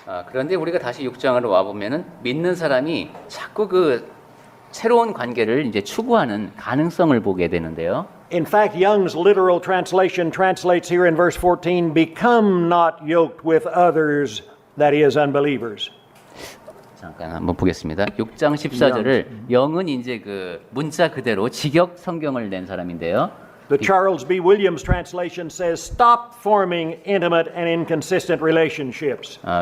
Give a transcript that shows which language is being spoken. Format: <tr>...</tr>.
<ko>그런데 우리가 다시 6장으로 와 보면은 믿는 사람이 자꾸 새로운 관계를 이제 추구하는 가능성을 보게 되는데요.</ko> <en>In fact, Young's literal translation translates here in verse 14, become not yoked with others, that is, unbelievers.</en> <ko>잠깐 한번 보겠습니다. 6장 14절을 영은 이제 문자 그대로 직역 성경을 낸 사람인데요.</ko> <en>The Charles B. Williams translation says, stop forming intimate and inconsistent relationships.</en>